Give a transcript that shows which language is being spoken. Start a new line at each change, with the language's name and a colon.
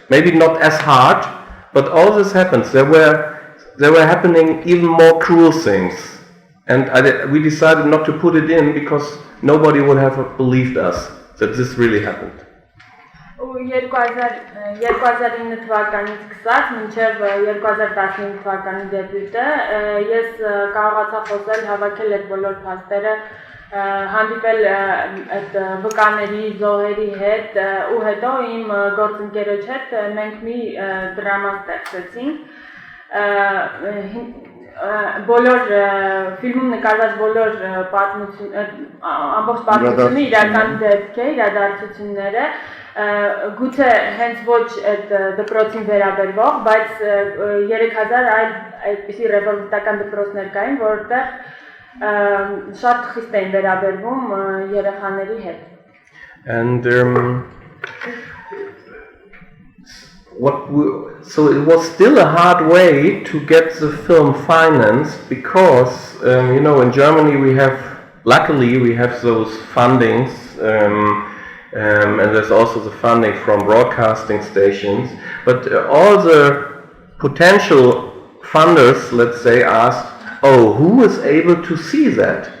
English: Maybe not as hard, but all this happens. There were happening even more cruel things, and we decided not to put it in because nobody would have believed us that this really happened.
Armenian: 2009 թվականից սկսած մինչև 2015 թվականի դեպյուտը ես կարողացա խոսել, հավաքել այդ բոլոր փաստերը հանդիպել այդ վկաների, զոհերի հետ ու հետո իմ գործընկերոջ հետ մենք մի դրամա ստեղծեցինք բոլոր ֆիլմում նկարված բոլոր ամբողջ պատմությունը իրական դեպք է, իրադարձությունները գուցե հենց ոչ այդ դպրոցին վերաբերվող, բայց 3000 այլ այդպիսի ռևոլյուցիական դպրոցներ կային, որտեղ շատ խիստ էին վերաբերվում երեխաների հետ։
English: And so it was still a hard way to get the film financed because in Germany luckily we have those fundings and there's also the funding from broadcasting stations, but all the potential funders, let's say, asked, who is able to see that?